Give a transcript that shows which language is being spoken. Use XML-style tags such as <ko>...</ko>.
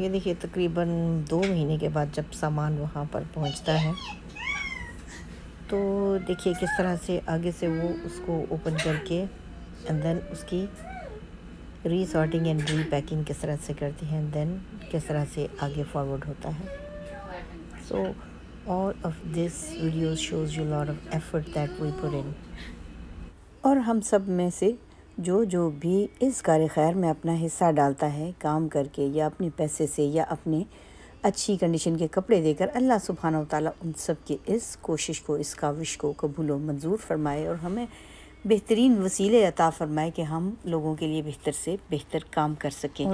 <ur>یہ دیکھیے تقریباً 2 مہینے کے بعد جب سامان وہاں پر پہنچتا ہے تو دیکھیے کس طرح سے آگے سے وہ اس کو اوپن کر کے اینڈ دین اس کی ری سارٹنگ اینڈ ری پیکنگ کس طرح سے کرتی ہیں، دین کس طرح سے آگے فارورڈ ہوتا ہے.</ur> <en>So all of this video shows you a lot of effort that we put in.</en> <ur>اور ہم سب میں سے جو بھی اس کار خیر میں اپنا حصہ ڈالتا ہے کام کر کے یا اپنے پیسے سے یا اپنے اچھی کنڈیشن کے کپڑے دے کر، اللہ سبحانہ و تعالیٰ ان سب کی اس کوشش کو، اس کاوش کو قبول و منظور فرمائے اور ہمیں بہترین وسیلے عطا فرمائے کہ ہم لوگوں کے لیے بہتر سے بہتر کام کر سکیں.</ur>